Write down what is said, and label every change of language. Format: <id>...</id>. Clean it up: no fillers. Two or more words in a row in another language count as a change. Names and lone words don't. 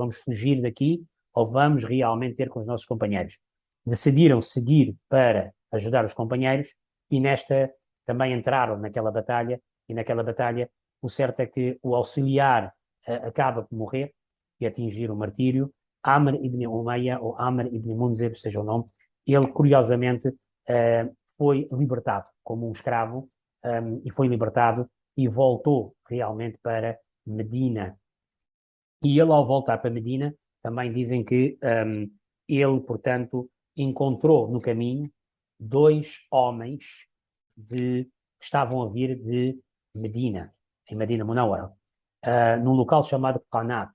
<pt>Vamos fugir daqui ou vamos realmente ter com os nossos companheiros? Decidiram seguir para ajudar os companheiros e nesta também entraram naquela batalha. E naquela batalha, o certo é que o auxiliar acaba por morrer e atingir o martírio. Amr ibn Umayya, ou Amr ibn Munzir, seja o nome, ele, curiosamente, foi libertado como um escravo e foi libertado e voltou realmente para Medina. E ele, ao voltar para Medina, também dizem que ele, portanto, encontrou no caminho dois homens que estavam a vir de Medina, em Medina Munawwara, num local chamado Qanat.</pt>